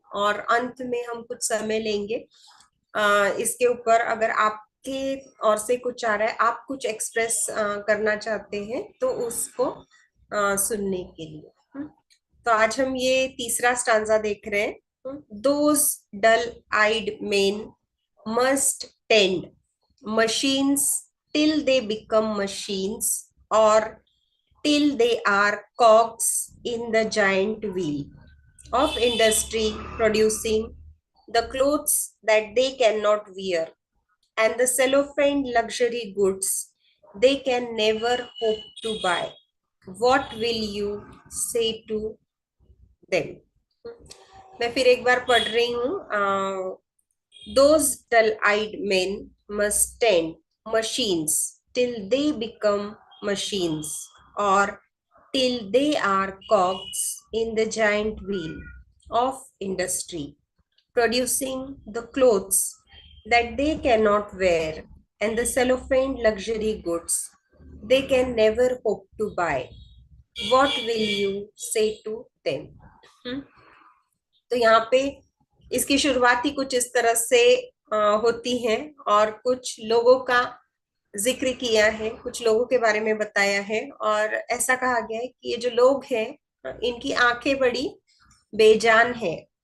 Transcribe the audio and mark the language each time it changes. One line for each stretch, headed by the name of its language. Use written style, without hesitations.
Hindi: और अंत में हम कुछ समय लेंगे इसके ऊपर। अगर आपके ओर से कुछ आ रहा है, आप कुछ एक्सप्रेस करना चाहते हैं, तो उसको सुनने के लिए। तो आज हम ये तीसरा स्टांजा देख रहे हैं।
English: Those dull eyed men must tend machines till they become machines, or till they are cogs in the giant wheel of industry, producing the clothes that they cannot wear and the cellophane luxury goods they can never hope to buy. What will you say to them?
Hindi: मैं फिर एक बार पढ़ रही हूँ।
English: Those dull-eyed men must tend machines till they become machines, or till they are cogs in the giant wheel of industry, producing the clothes that they cannot wear and the cellophane luxury goods they can never hope to buy. What will you say to them?
Hindi: हम्म, तो यहाँ पे इसकी शुरुआत ही कुछ इस तरह से होती है। और कुछ लोगों का जिक्र किया है, कुछ लोगों के बारे में बताया है। और ऐसा कहा गया है कि ये जो लोग हैं, इनकी आंखें बड़ी बेजान है।